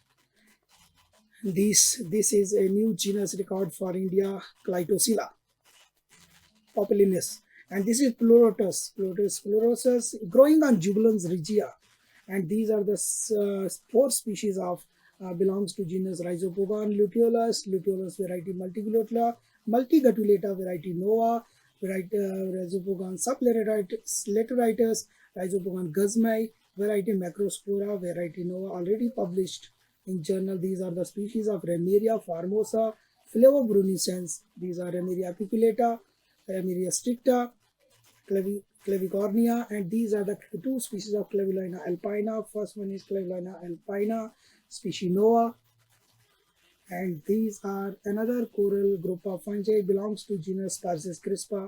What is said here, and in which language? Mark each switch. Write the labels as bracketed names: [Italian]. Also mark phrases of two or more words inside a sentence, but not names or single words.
[English] This is a new genus record for India, Clitosilla populinus. And this is Pleurotus pleurosus, growing on Jubilans regia. And these are the four species of belongs to genus Rhizopogon luteolus variety multigatulata variety nova, variety Rhizopogon sublateritis, Rhizopogon guzmai, variety Macrospora, variety nova, already published in journal. These are the species of Ramiria formosa, Flavobruniscens. These are Ramiria apiculata, Ramiria stricta, Clavicornia, and these are the two species of Clavulina alpina. First one is Clavulina alpina, species nova, and these are another coral group of fungi, belongs to genus Tarsis crispa.